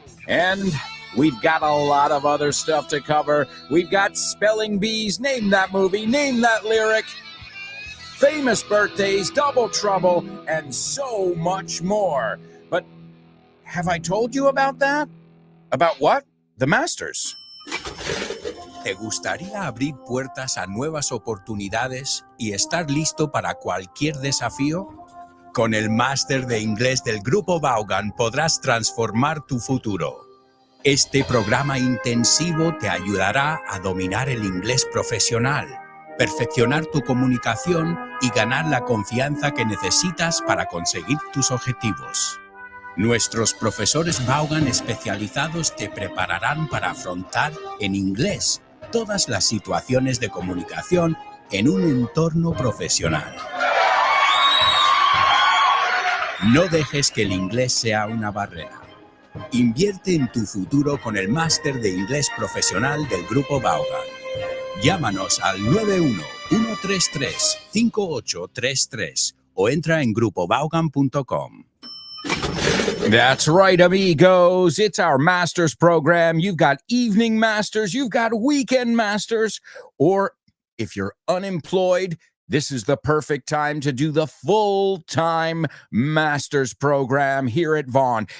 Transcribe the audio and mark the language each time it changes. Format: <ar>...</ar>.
<en>And we've got a lot of other stuff to cover. We've got spelling bees, name that movie, name that lyric, famous birthdays, double trouble, and so much more. But have I told you about that? About what? The Masters.</en> <es>¿Te gustaría abrir puertas a nuevas oportunidades y estar listo para cualquier desafío? Con el Máster de Inglés del Grupo Vaughan podrás transformar tu futuro. Este programa intensivo te ayudará a dominar el inglés profesional, perfeccionar tu comunicación y ganar la confianza que necesitas para conseguir tus objetivos. Nuestros profesores Vaughan especializados te prepararán para afrontar en inglés todas las situaciones de comunicación en un entorno profesional. No dejes que el inglés sea una barrera. Invierte en tu futuro con el Máster de Inglés Profesional del Grupo Vaughan. Llámanos al 91-133-5833 o entra en grupovaughan.com.</es> <en>That's right, amigos. It's our master's program. You've got evening masters, you've got weekend masters, or if you're unemployed, this is the perfect time to do the full-time master's program here at Vaughn.</en>